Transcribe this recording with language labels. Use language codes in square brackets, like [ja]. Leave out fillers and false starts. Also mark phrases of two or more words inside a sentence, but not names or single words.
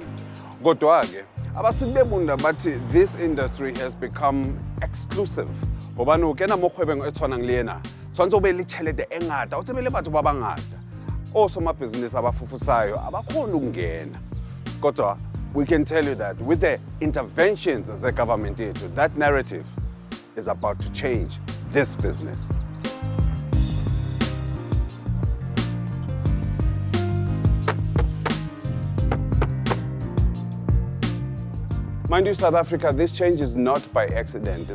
[zu] Kodwa-ke, abasibebunda bathi [en] this industry has become exclusive. [st] Hobane o kena mo kgwebong e tshwanang le ena, tshwantse o be le tšhelete e ngata, o tsebe le batho ba bangata. [zu] Osomabhizinisi abafufusayo abakhona ukungena. [en] Kodwa, we can tell you that with the interventions as a government, that narrative is about to change this business. Mind you, South Africa, this change is not by accident.